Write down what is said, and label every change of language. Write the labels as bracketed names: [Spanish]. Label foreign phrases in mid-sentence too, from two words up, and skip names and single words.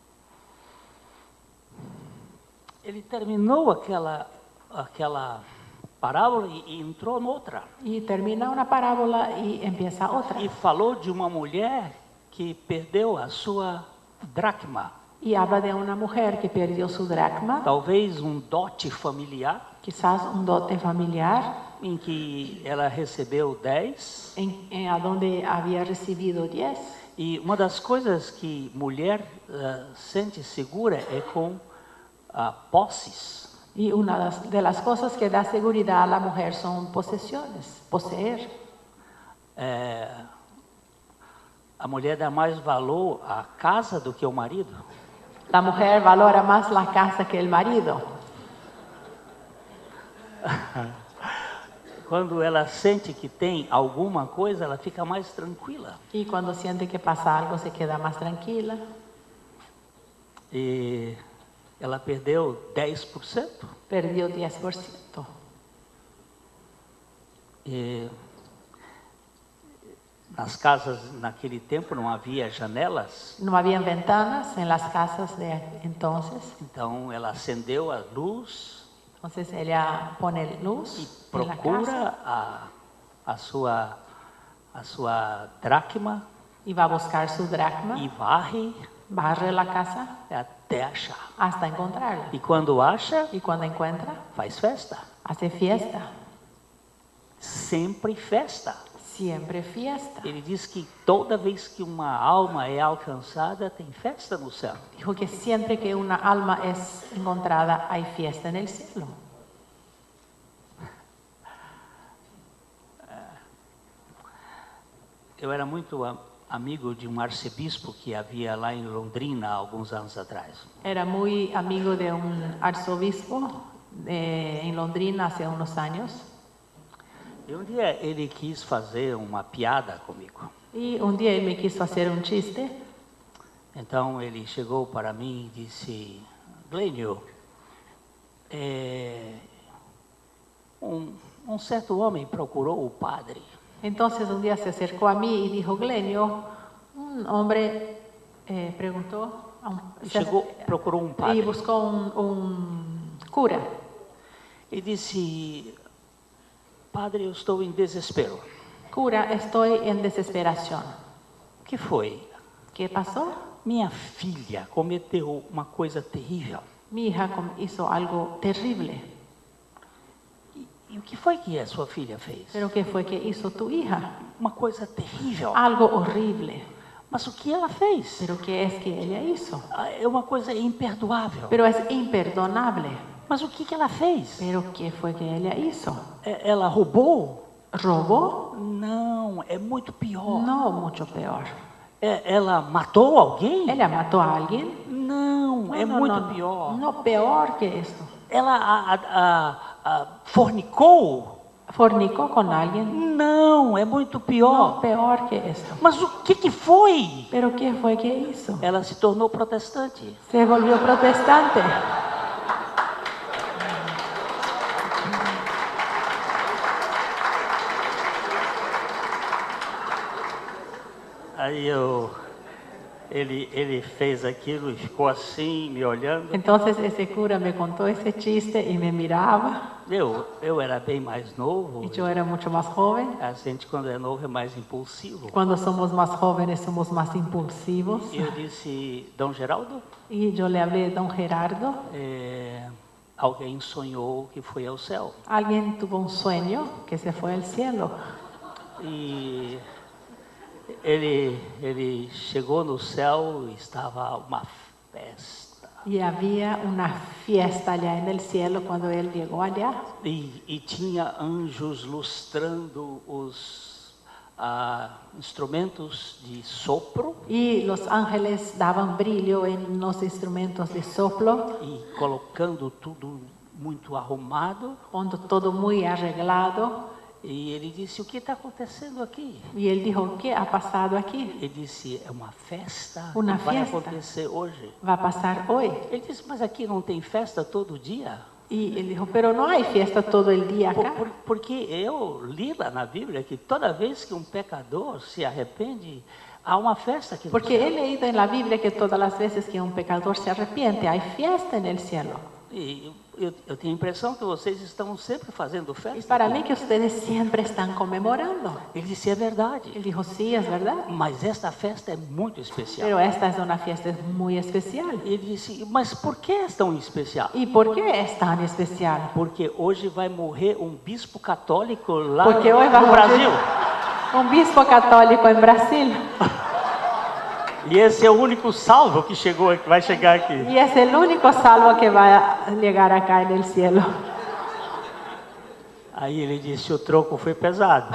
[Portuguese] Ele terminou aquela parábola e entrou noutra. [Spanish] Y termina una parábola y empieza otra. [Portuguese] E falou de uma mulher que perdeu a sua dracma. [Spanish] Y habla de una mujer que perdió su dracma, [Portuguese] Talvez dote familiar, [Spanish] quizás un dote familiar, [Portuguese] em que ela recebeu 10. [Spanish] a donde había recibido 10. [Portuguese] E uma das coisas que mulher sente segura é com posses. [Spanish] Y una de las cosas que da seguridad a la mujer son posesiones, poseer. [Portuguese] A mulher dá mais valor à casa do que ao marido. [Spanish] La mujer valora más la casa que el marido. [Portuguese] Quando ela sente que tem alguma coisa, ela fica mais tranquila. [Spanish] Y cuando siente que pasa algo, se queda más tranquila. [Portuguese] E ela perdeu 10%. [Spanish] Perdió 10%. [Portuguese] E nas casas, naquele tempo, não havia janelas. [Spanish] No habían ventanas en las casas de entonces. [Portuguese] Então, ela acendeu a luz [Spanish] Entonces ella pone luz [Portuguese] e [Spanish] en la casa [Portuguese] procura a sua dracma [Spanish] y va a buscar su dracma, [Portuguese] e varre [Spanish] barre la casa [Portuguese] até achar. [Spanish] hasta encontrarla. [Portuguese] E quando acha, [Spanish] Y cuando encuentra, [Portuguese] faz festa. [Spanish] hace fiesta. [Portuguese] Sempre festa. [Spanish] Siempre fiesta. [Portuguese] Ele diz que toda vez que uma alma é alcançada, tem festa no céu. [Spanish] Dijo que siempre que una alma es encontrada, hay fiesta en el cielo. [Portuguese] Eu era muito amigo de arcebispo que havia lá em Londrina há alguns anos atrás. [Spanish] Era muy amigo de un arzobispo en Londrina hace unos años. [Portuguese] E dia ele quis fazer uma piada comigo. [Spanish] Y un día él me quiso hacer un chiste. [Portuguese] Então ele chegou para mim e disse: Glênio, certo homem procurou o padre. [Spanish] Entonces un día se acercó a mí y dijo: Glenio, un hombre preguntó, [Portuguese] procurou um [Spanish] y [Portuguese] padre. [Spanish] buscó un cura. [Portuguese] E disse: Padre, eu estou em desespero. [Spanish] Cura, estoy en desesperación. [Portuguese] O que foi? [Spanish] ¿Qué pasó? [Portuguese] Minha filha cometeu uma coisa terrível. [Spanish] Mi hija hizo algo terrible. [Portuguese] E o que foi que a sua filha fez? [Spanish] ¿Pero qué fue que hizo tu hija? [Portuguese] Uma coisa terrível. [Spanish] Algo horrible. [Portuguese] Mas o que ela fez? [Spanish] ¿Pero qué es que ella hizo? [Portuguese] É uma coisa imperdoável. [Spanish] Pero es imperdonable. [Portuguese] Mas o que ela fez? [Spanish] ¿Pero qué fue que ella hizo? [Portuguese] Ela roubou? [Spanish] ¿Robó? [Portuguese] Não, é muito pior. [Spanish] No, mucho peor. [Portuguese] Ela matou alguém? [Spanish] ¿Ella mató a alguien? [Portuguese] Não, é muito pior. [Spanish] No, peor que esto. [Portuguese] Ela fornicou? [Spanish] ¿Fornicó con alguien? [Portuguese] Não, é muito pior. [Spanish] No, peor que esto. [Portuguese] Mas o que foi? [Spanish] ¿Pero qué fue que hizo? [Portuguese] Ela se tornou protestante. [Spanish] Se volvió protestante. [Portuguese] Aí ele fez aquilo e ficou assim, me olhando. [Spanish] Entonces ese cura me contó ese chiste y me miraba. [Portuguese] Eu era bem mais novo. [Spanish] Y yo era mucho más joven. [Portuguese] A gente, quando é novo, é mais impulsivo. [Spanish] Cuando somos más jóvenes somos más impulsivos. [Portuguese] E eu disse: Dom Geraldo? [Spanish] Y yo le hablé de Don Gerardo. [Portuguese] Alguém sonhou que foi ao céu. [Spanish] Alguien tuvo un sueño que se fue al cielo. [Portuguese] E ele chegou no céu e estava uma festa. [Spanish] Y había una fiesta allá en el cielo cuando él llegó allá. [Portuguese] E tinha anjos lustrando os instrumentos de sopro. [Spanish] Y los ángeles daban brillo en los instrumentos de soplo. [Portuguese] E colocando tudo muito arrumado. [Spanish] Cuando todo muy arreglado. [Portuguese] E ele disse: O que está acontecendo aqui? [Spanish] Y él dijo: ¿Qué ha pasado aquí? [Portuguese] Ele disse: É uma festa [Spanish] Una [Portuguese] que vai [Spanish] fiesta. [Portuguese] acontecer hoje. [Spanish] Va a pasar hoy. [Portuguese] Ele disse: Mas aqui não tem festa todo dia? [Spanish] Y él dijo: pero no hay fiesta todo el día acá. [Portuguese] Porque eu li lá na Bíblia que toda vez que pecador se arrepende, há uma festa aqui no [Spanish] Porque [Portuguese] céu. [Spanish] he leído en la Biblia que todas las veces que un pecador se arrepiente, hay fiesta en el cielo. [Portuguese] E eu tenho a impressão que vocês estão sempre fazendo [Spanish] Y [Portuguese] festa. [Spanish] para mí que ustedes siempre están conmemorando. [Portuguese] Ele disse, é verdade. [Spanish] Él dijo, sí, es verdad. [Portuguese] Mas esta festa é muito especial. [Spanish] Pero esta es una fiesta muy especial. [Portuguese] Ele disse, mas por que é tão especial? [Spanish] ¿Y por qué es tan especial? [Portuguese] Porque hoje vai morrer um bispo católico lá [Spanish] Porque hoy va a [Portuguese] no [Spanish] morir [Portuguese] Brasil. [Spanish] un obispo católico en Brasil. [Portuguese] E esse é o único salvo que chegou, que vai chegar aqui. [Spanish] Y es el único salvo que va a llegar acá en el cielo. [Portuguese] Aí ele disse, o troco foi pesado.